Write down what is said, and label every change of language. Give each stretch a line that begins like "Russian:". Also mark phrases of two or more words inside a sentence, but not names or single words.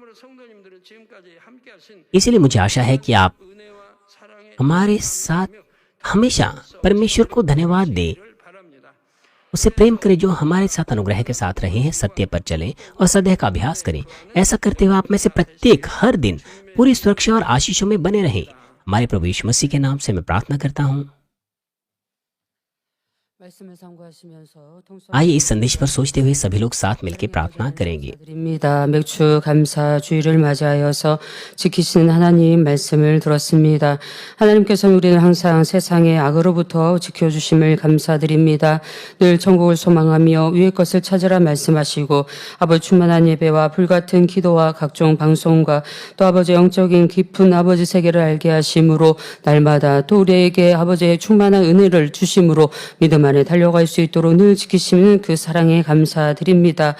Hindi: इसलिए मुझे आशा है कि आप हमारे साथ हमेशा परमेश्वर को धन्यवाद दें, उससे प्रेम करें जो हमारे साथ अनुग्रह के साथ रहे हैं, सत्य पर चलें और सदैव का अभ्यास करें। ऐसा करते हुए आप में से प्रत्येक हर दिन पूरी सुरक्षा और आशीषों में बने रहें। हमारे प्रभु यीशु मसीह के नाम से मैं प्रार्थना करता हूँ। आइए इस संदेश पर सोचते हुए सभी लोग साथ मिलकर प्रार्थना करेंगे।
Korean: 맥주 감사 주일을 맞이하여서 지키시는 하나님 말씀을 들었습니다. 하나님께서는 우리를 항상 세상의 악으로부터 지켜주심을 감사드립니다. 늘 천국을 소망하며 위의 것을 찾으라 말씀하시고 아버지 충만한 예배와 불같은 기도와 각종 방송과 또 아버지 영적인 깊은 아버지 세계를 알게 하심으로 날마다 또 우리에게 아버지의 충만한 은혜를 주심으로 믿음 안에 달려갈 수 있도록 늘 지키시는 그 사랑에 감사드립니다.